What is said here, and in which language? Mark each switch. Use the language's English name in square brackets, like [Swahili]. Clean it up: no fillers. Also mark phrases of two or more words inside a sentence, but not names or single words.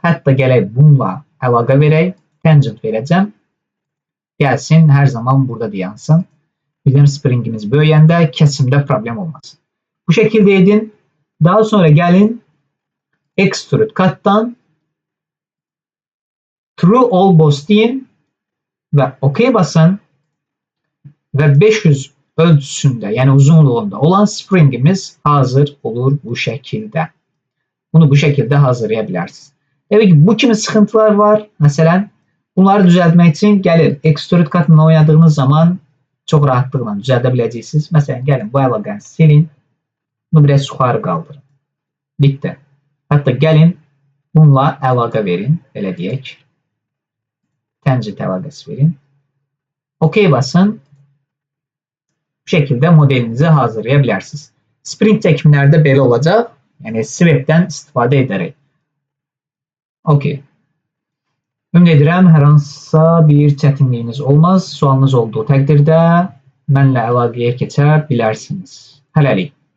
[Azerbaijani] Hətta gələk bununla əlaqə verək. Tangent verəcəm. Gəlsin, hər zaman burada dayansın. Bizim springimiz böyüyəndə kəsimdə problem olmasın. Bu şəkildə edin. Daha sonra gəlin [English] extrude cut'tan [Turkish] true almost deyin ve OK basın ve 500 ölçüsünde yani uzunluğunda olan springimiz hazır olur bu şekilde. Bunu bu şekilde hazırlayabilirsiniz. Evet bu kimi sıkıntılar var. Mesela bunları düzeltmek için gelin [English] extrude cut'la [Turkish] oynadığınız zaman çok rahatlıkla düzeltebileceksiniz. Mesela gelin bu əlaqəni silin. Bunu biraz yukarı kaldırın. Bitti. Hatta gelin bununla [Azerbaijani] əlaqə verin. Elə deyək. Tangent əlaqəsi verin. [Turkish] OK basın. Bu şekilde modelinizi hazırlayabilirsiniz. Spring çekimlerde böyle olacak. Yani swap'ten istifade ederek. OK. [Azerbaijani] Ümid edirəm hər hansısa bir çətinliyiniz olmaz. Sualınız olduğu təqdirdə mənlə əlaqəyə keçə bilərsiniz. Hələlik.